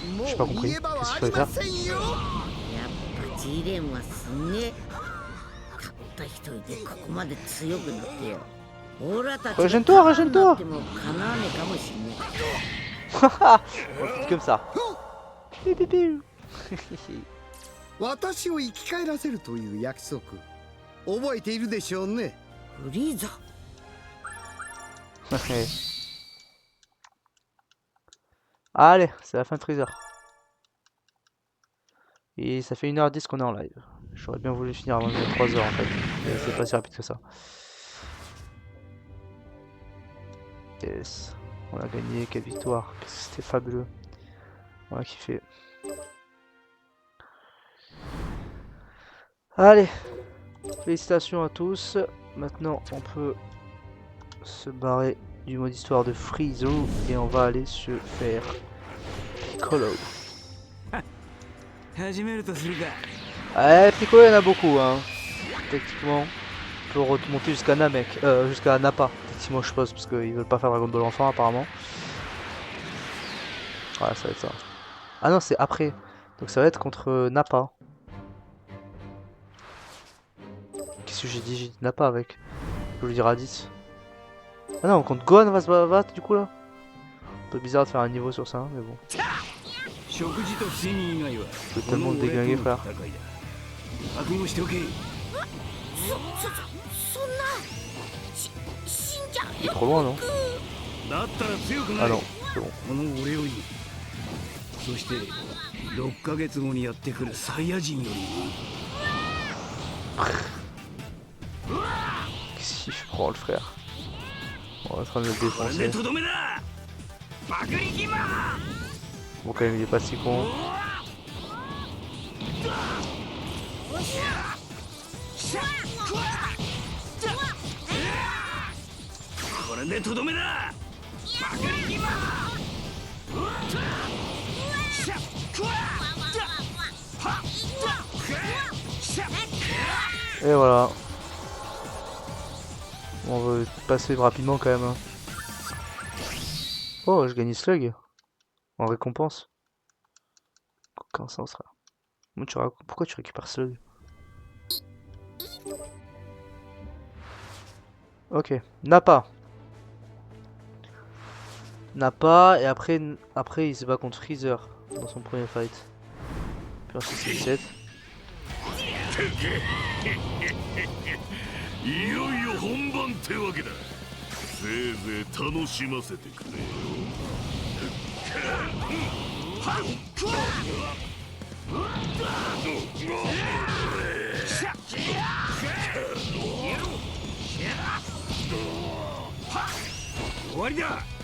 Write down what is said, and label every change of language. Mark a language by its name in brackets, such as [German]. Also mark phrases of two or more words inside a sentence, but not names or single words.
[French] J'ai pas compris. [Japanese] 逃げ場は [French] Qu'est-ce [Japanese] あ [French] qu'il [Japanese] り [French] fallait [Japanese] ま [French] faire? [Japanese] せんよ。やっぱジーレンはすんげえ。たった一人でここまで強くなってよ。オラたちが [French] Régène-toi, régène-toi. [Japanese] なってもかなわねえかもしんねえ。 [French] Haha. Comme ça. Piu, piu, piu. [Japanese] 私を生き返らせるという約束覚えているでしょうね。フリーザ。 [French] Allez, c'est la fin de Freezer. Et ça fait 1h10 qu'on est en live. J'aurais bien voulu finir avant 3h en fait. Mais c'est pas si rapide que ça. Yes. On a gagné, quelle victoire. C'était fabuleux. On a kiffé. Allez. Félicitations à tous. Maintenant on peut se barrer du mode histoire de Freezer et on va aller se faire Piccolo. [Japanese] 始めるとするか。 [French] Ouais, Piccolo il y en a beaucoup hein. Techniquement. On peut remonter jusqu'à Namek, jusqu'à Nappa. Effectivement je suppose parce qu'ils veulent pas faire Dragon Ball enfant apparemment. Ouais ça va être ça. Ah non c'est après. Donc ça va être contre Nappa. Qu'est-ce que j'ai dit? J'ai dit Nappa avec. Je voulais dire Raditz. Ah non, contre Gohan va se battre du coup là. Un peu bizarre de faire un niveau sur ça, hein, mais bon. [Japanese] 食事と睡眠以外は [French] Je peux tellement te déglinguer frère. [Japanese] 戦いだ。覚悟しておけ。そんな死んじゃう [French] Il est trop loin non? [Japanese] だったら強くな [French] Ah [Japanese] い。 [French] non, c'est bon. [Japanese] この俺より。そして6ヶ月後にやってくるサイヤ人より。 [French] Qu'est-ce qu'il prend le frère? On est en train de le [Japanese] これで [French] défoncer. [Japanese] とどめだ。爆撃魔。 [French] Bon quand même il est pas si con. [Japanese] これでとどめだ。爆撃魔。 [French] Et voilà. On va passer rapidement quand même. Hein. Oh, je gagne Slug. En récompense. Aucun sens là. Pourquoi tu récupères Slug? Ok, Nappa. Nappa et après il se bat contre Freezer dans son premier fight. Puis ensuite c'est 7. [Japanese] いよいよ本番ってわけだ。せいぜい楽しませてくれよ。終わりだ。